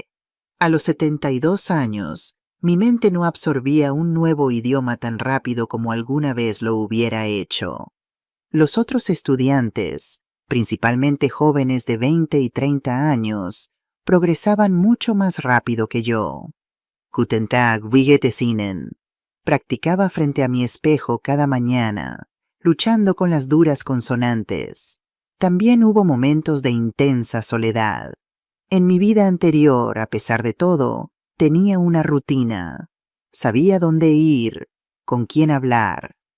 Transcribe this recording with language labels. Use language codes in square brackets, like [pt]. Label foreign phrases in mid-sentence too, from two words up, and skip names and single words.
[es] A los 72 años, mi mente no absorbía un nuevo idioma tan rápido como alguna vez lo hubiera hecho. Los otros estudiantes, principalmente jóvenes de 20 y 30 años, progresaban mucho más rápido que yo. [de] Guten Tag, wie geht es Ihnen? [es] Practicaba frente a mi espejo cada mañana, luchando con las duras consonantes. También hubo momentos de intensa soledad. En mi vida anterior, a pesar de todo, tenía una rutina. Sabía dónde ir, con quién hablar.